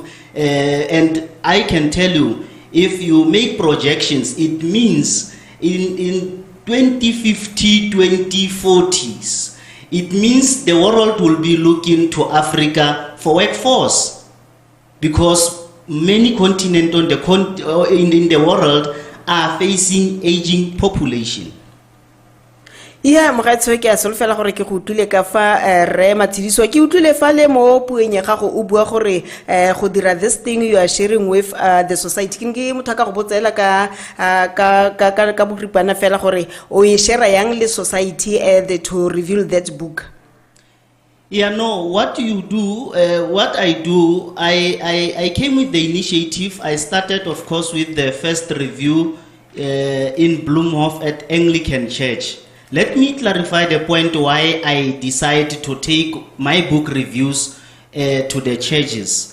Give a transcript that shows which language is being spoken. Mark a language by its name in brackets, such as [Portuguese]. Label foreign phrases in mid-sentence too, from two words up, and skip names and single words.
[English] And I can tell you, if you make projections, it means in 2050, 2040s, it means the world will be looking to Africa for workforce, because many continents on in the world are facing aging population. Yeah, [Tswana] mogatso ke a solofela gore ke go utlwile ka fa re Matshediso ke utlwile fa le mo pueng ya gago o bua gore go dira [English] this thing you are sharing with the society [Tswana] ke motho ka go botsela ka boripana fela gore o e share yang le society [English] to reveal that book. Yeah, no, what you do, what I do, I came with the initiative. I started, of course, with the first review in Bloemhof at Anglican Church. Let me clarify the point why I decided to take my book reviews to the churches.